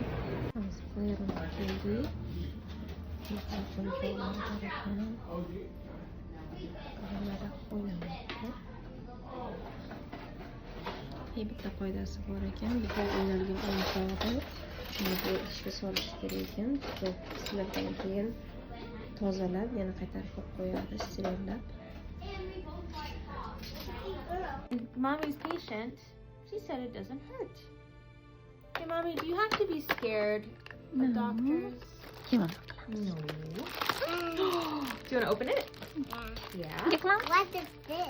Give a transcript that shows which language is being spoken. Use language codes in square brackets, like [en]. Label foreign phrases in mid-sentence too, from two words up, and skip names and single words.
[uz] Hozir qo'yib keldik. Bitta qoidasi bor ekan. Bitta o'ynalgan o'yinchoqni shuni bu ishga solish kerak ekan. Sizlardan keyin tozalab, yana qaytarib qo'yadi, sterillab. [en] Mommy's patient. She said it doesn't hurt. Hey, Mommy, do you have to be scared of doctors? Kim No. Do you want to open it? Yeah. What is this?